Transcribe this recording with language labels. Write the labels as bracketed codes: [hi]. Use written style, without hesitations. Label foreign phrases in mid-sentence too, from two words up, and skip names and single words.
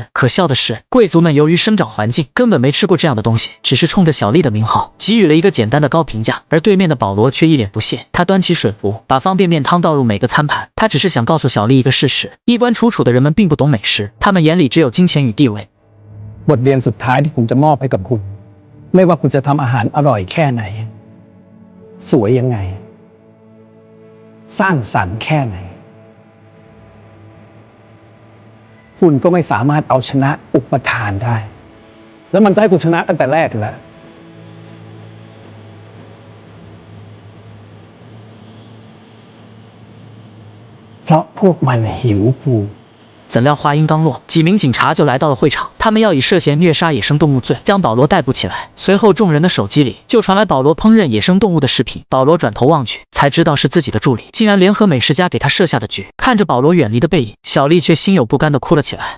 [zh] 可笑的是，贵族们由于生长环境根本没吃过这样的东西，只是冲着小丽的名号给予了一个简单的高评价。而对面的保罗却一脸不屑，他端起水壶，把方便面汤倒入每个餐盘。他只是想告诉小丽一个事实：衣冠楚楚的人们并不懂美食，他们眼里只有金钱与地位。 [th] บทเรียนสุดท้ายที่ผมจะมอบให้กับคุณไม่ว่าคุณจะทำอาหารอร่อยแค่ไหนสวยยังไงสร้างสรรค์แค่ไหนคุณก็ไม่สามารถเอาชนะอุปทานได้แล้วมันก็ให้คุณชนะตั้งแต่แรกอยู่แล้วเพราะพวกมันหิวกู [zh] 怎料话音刚落，几名警察就来到了会场，他们要以涉嫌虐杀野生动物罪将保罗逮捕起来。随后，众人的手机里就传来保罗烹饪野生动物的视频。保罗转头望去，才知道是自己的助理竟然联合美食家给他设下的局。看着保罗远离的背影，小丽却心有不甘地哭了起来。